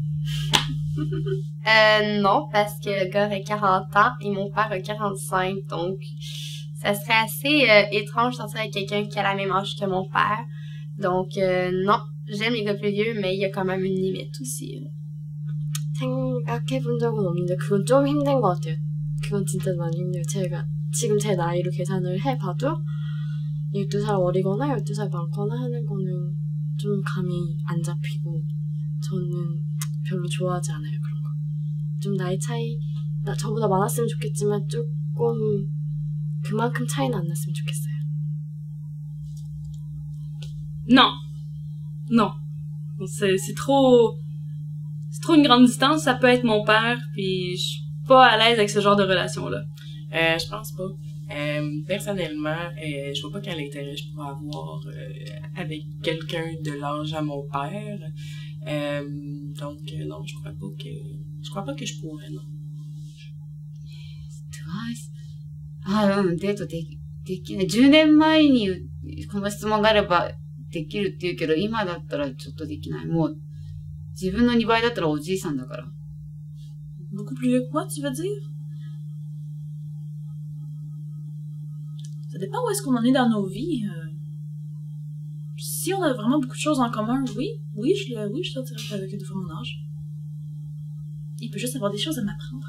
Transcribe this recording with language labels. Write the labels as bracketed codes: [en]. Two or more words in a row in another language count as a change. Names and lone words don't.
[fr] Non, parce que le gars a 40 ans et mon père a 45, donc ça serait assez étrange de sortir avec quelqu'un qui a la même âge que mon père. Donc non, j'aime les gars plus vieux, mais il y a quand même une limite aussi. [ko] 생각해본 적은 없는데 그건 좀 힘든 것 같아요. 그건 진짜 많이 힘들어요. 제가 지금 제 나이로 계산을 해봐도 12살 어리거나 12살 많거나 하는 거는 좀 감이 안 잡히고 저는 별로 좋아하지 않아요, 그런 거. 좀 나이 차이, 저보다 많았으면 좋겠지만 조금 그만큼 차이는 안 났으면 좋겠어요. [fr] Non. Non. C'est trop une grande distance. Ça peut être mon père, puis je suis pas à l'aise avec ce genre de relation-là. Je pense pas. Personnellement, je vois pas quel intérêt je pourrais avoir avec quelqu'un de l'âge à mon père. Donc non, je crois pas que je pourrais, non. [ja] TWICE。デートできない。10年前にこの質問があればできるって言うけど、今だったらちょっとできない。もう、自分の2倍だったらおじいさんだから。 [fr] Beaucoup plus vieux que moi, tu veux dire? Ça dépend où est-ce qu'on en est dans nos vies. Si on a vraiment beaucoup de choses en commun, oui, je sortirais avec une fois mon âge. Il peut juste avoir des choses à m'apprendre.